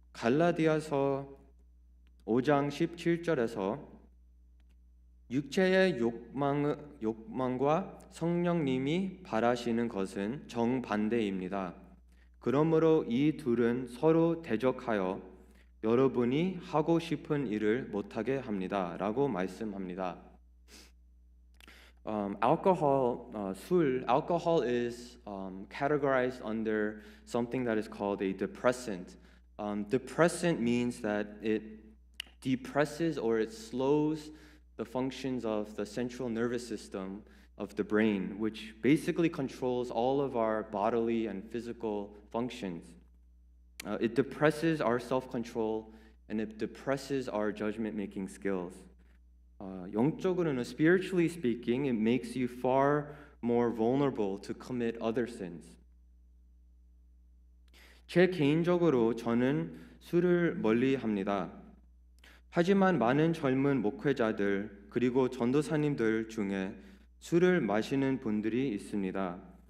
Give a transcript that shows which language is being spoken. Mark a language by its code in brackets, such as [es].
[ko] 갈라디아서 5장 17절에서 육체의 욕망과 성령님이 바라시는 것은 정반대입니다. 그러므로 이 둘은 서로 대적하여 여러분이 하고 싶은 일을 못하게 합니다. 라고 말씀합니다. [en] Alcohol is categorized under something that is called a depressant. Depressant means that it depresses or it slows the functions of the central nervous system of the brain, which basically controls all of our bodily and physical functions. It depresses our self-control and it depresses our judgment-making skills. 영적으로는 spiritually speaking, it makes you far more vulnerable to commit other sins. [ko] 제 개인적으로 저는 술을 멀리합니다. 하지만 많은 젊은 목회자들 그리고 전도사님들 중에 술을 마시는 분들이 있습니다.